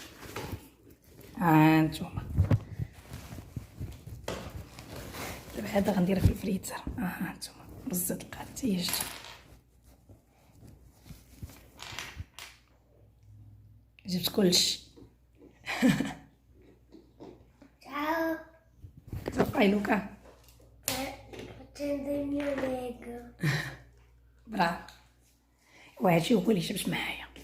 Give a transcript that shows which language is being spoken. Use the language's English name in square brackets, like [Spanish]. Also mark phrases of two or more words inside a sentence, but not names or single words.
[Arabic] هانتوما دابا هذا غنديرها في الفريزر. هانتوما رز القاضي حتى هي جبت كلشي. [Italian] Ciao. Cosa fai Luca? Facendo il mio Lego. Bravo. [Arabic] وهادشي هو اللي جبت معايا.